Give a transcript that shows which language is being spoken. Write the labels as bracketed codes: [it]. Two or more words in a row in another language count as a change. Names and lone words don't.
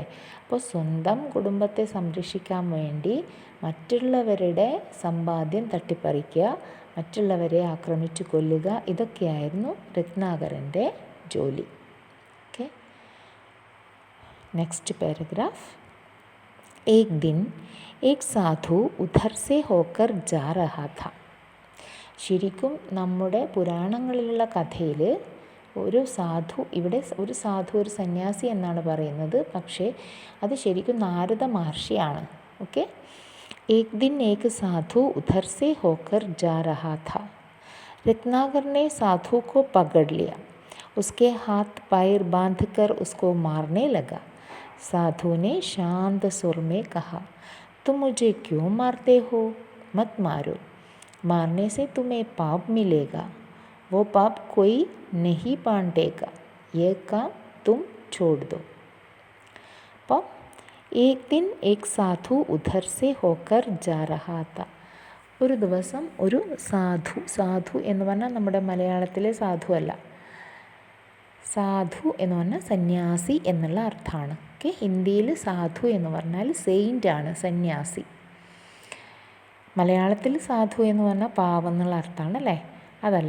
[ml] അപ്പോൾ സ്വന്തം കുടുംബത്തെ സംരക്ഷിക്കാൻ വേണ്ടി മറ്റുള്ളവരുടെ സമ്പാദ്യം തട്ടിപ്പറിക്കുക, മറ്റുള്ളവരെ ആക്രമിച്ചു കൊല്ലുക, ഇതൊക്കെയായിരുന്നു രത്നാകരൻ്റെ ജോലി. [en] Okay, next paragraph. [hi] एक दिन एक साधु उधर से होकर जा रहा था. [ml] ശരിക്കും നമ്മുടെ പുരാണങ്ങളിലുള്ള കഥയിൽ ഒരു സാധു, ഇവിടെ ഒരു സാധു, ഒരു സന്യാസി എന്നാണ് പറയുന്നത്, പക്ഷേ അത് ശരിക്കും നാരദ മഹർഷിയാണ്. ഓക്കെ, [hi] एक दिन एक साधु उधर से होकर जा रहा था. रत्नाकर ने साधु को पकड़ लिया, उसके हाथ पैर बांधकर उसको मारने लगा. साधु ने शांत सुर में कहा, तुम मुझे क्यों मारते हो? मत मारो, मारने से तुम्हें पाप मिलेगा. वो पाप कोई नहीं बांटेगा. ये काम तुम छोड़ दो. അപ്പോൾ एक दिन एक साधु उधर से होकर जा रहा था. [ml] ഒരു ദിവസം ഒരു സാധു, സാധു എന്ന് പറഞ്ഞാൽ നമ്മുടെ മലയാളത്തിലെ സാധു അല്ല, സാധു എന്ന് പറഞ്ഞാൽ സന്യാസി എന്നുള്ള അർത്ഥമാണ്. ഓക്കെ, ഹിന്ദിയിൽ സാധു എന്ന് പറഞ്ഞാൽ സെയിൻ്റ് ആണ്, സന്യാസി. മലയാളത്തിൽ സാധു എന്ന് പറഞ്ഞാൽ പാവം എന്നുള്ള അർത്ഥമാണ് അല്ലേ, അതല്ല.